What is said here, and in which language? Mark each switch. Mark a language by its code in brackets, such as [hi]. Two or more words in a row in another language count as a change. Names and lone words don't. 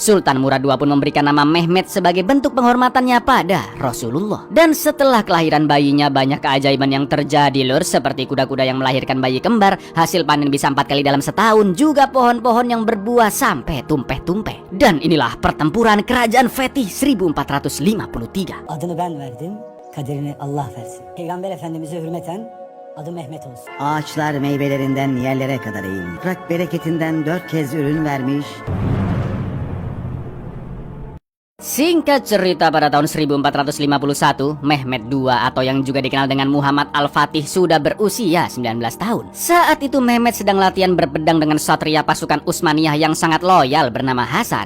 [id] Sultan Murad II pun memberikan nama Mehmet sebagai bentuk penghormatannya pada Rasulullah. Dan setelah kelahiran bayinya, banyak keajaiban yang terjadi lur, seperti kuda-kuda yang melahirkan bayi kembar, hasil panen bisa 4 kali dalam setahun, juga pohon-pohon yang berbuah sampai tumpeh-tumpeh. Dan inilah pertempuran kerajaan Fetih 1453. [tr] Adını ben verdim, kaderini Allah versin. Peygamber Efendimiz'e hürmeten adı Mehmet olsun. Ağaçlar meyvelerinden yerlere kadar eğilmiş. Toprak bereketinden 4 kez ürün vermiş. [id] Singkat cerita, pada tahun 1451, Mehmet II atau yang juga dikenal dengan Muhammad Al-Fatih sudah berusia 19 tahun. Saat itu Mehmet sedang latihan berpedang dengan satria pasukan Utsmaniyah yang sangat loyal bernama Hasan.